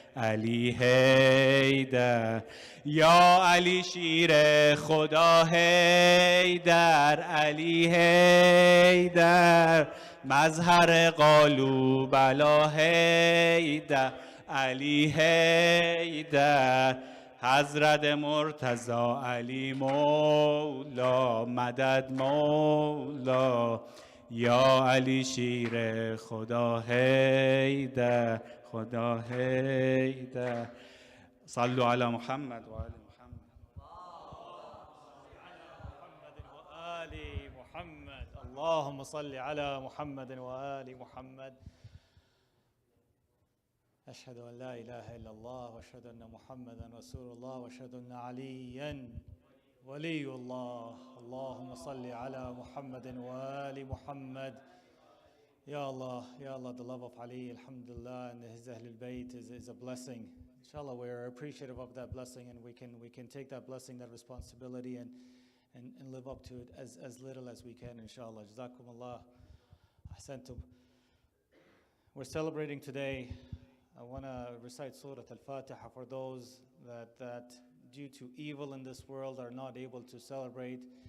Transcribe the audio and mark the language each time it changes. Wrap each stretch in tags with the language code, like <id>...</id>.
<fa>علی حیدر یا علی شیر خدا حیدر علی حیدر مظهر قالو بلا حیدر علی حیدر حضرت مرتضی علی مولا مدد مولا</fa> <ar>یا علی شیر خدا حیدر خدا حیدر صلوا علی محمد و آل محمد وآل محمد اللهم صل على محمد وآل محمد أشهد أن لا إله إلا الله وأشهد أن محمدا رسول الله وأشهد أن عليا ولي الله اللهم صل على محمد وآل محمد</ar> <en>Ya Allah, the love of Ali, alhamdulillah, and his Ahlul Bayt is a blessing. Inshallah, we're appreciative of that blessing, and we can take that blessing, that responsibility, and live up to it as little as we can, inshallah. Jazakumullah, ahsantum. We're celebrating today. I want to recite Surah Al-Fatiha for those that due to evil in this world are not able to celebrate.</en>